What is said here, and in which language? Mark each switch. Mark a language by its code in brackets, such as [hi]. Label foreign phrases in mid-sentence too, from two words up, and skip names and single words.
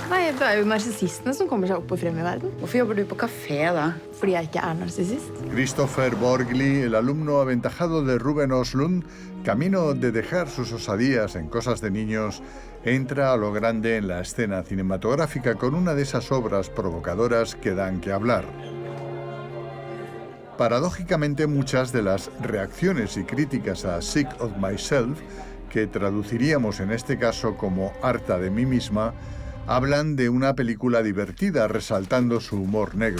[no] det jo narsissistene som kommer seg opp og frem I verden. Hvorfor jobber du på kafé da? Fordi jeg ikke narsissist. [es] Christopher Borgli, el alumno aventajado de Ruben Östlund, camino de dejar sus osadías en cosas de niños, entra a lo grande en la escena cinematográfica con una de esas obras provocadoras que dan que hablar. Paradójicamente, muchas de las reacciones y críticas a Sick of Myself, que traduciríamos en este caso como Harta de mí misma, hablan de una película divertida resaltando su humor negro.